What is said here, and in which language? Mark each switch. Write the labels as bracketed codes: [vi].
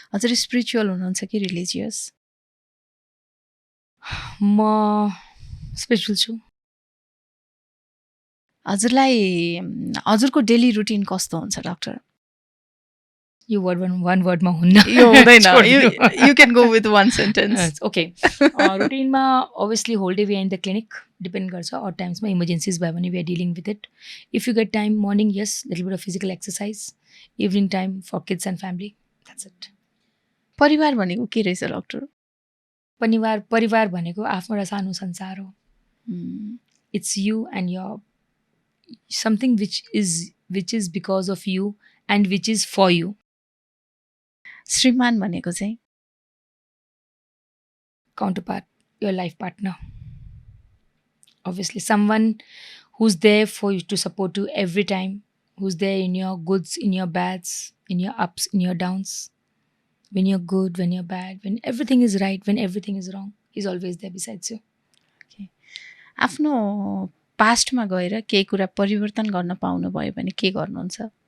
[ne] हजुर स्पिरिचुअल हुनुहुन्छ कि रिलिजियस? म स्पिरिचुअल छु। हजुरलाई हजुरको डेली रुटिन कस्तो हुन्छ डक्टर? यो one wordमा हुन्न। यो हुँदैन। [en] You can go with one sentence. Okay, रुटिनमा obviously whole day we are in the clinic, depend गर्छ। अर टाइम्समा emergencies [ne] भयो भने [en] we are dealing with it. If you get time, morning, yes, little bit of physical exercise. Evening time for kids and family. That's it. [ne] परिवार भनेको के रहेछ doctor? परिवार भनेको आफ्नो एउटा सानो संसार हो। [en] It's you and your something which is because of you and which is for you. [ne] श्रीमान भनेको चाहिँ? [en] Counterpart, your life partner. Obviously, someone who's there for you to support you every time, who's there in your goods, in your bads, in your ups, in your downs. When you're good, when you're bad, when everything is right, when everything is wrong, he's always there besides you. Okay. [ne] आफ्नो पास्टमा गएर केही कुरा परिवर्तन गर्न पाउनु भयो भने के गर्नुहुन्छ?